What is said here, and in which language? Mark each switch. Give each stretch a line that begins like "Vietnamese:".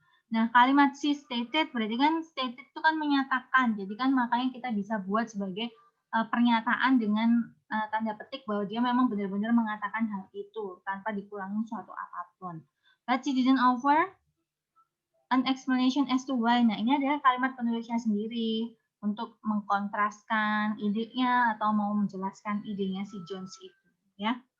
Indonesian: Nah, kalimat
English: she stated
Indonesian: berarti kan stated itu kan menyatakan. Jadi kan makanya kita bisa buat sebagai pernyataan dengan tanda petik bahwa dia memang benar-benar mengatakan hal itu tanpa dikurangi suatu apapun.
English: But she didn't offer an explanation as to why.
Indonesian: Nah, ini adalah kalimat penulisnya sendiri untuk mengkontraskan idenya atau mau menjelaskan idenya si Jones itu, ya.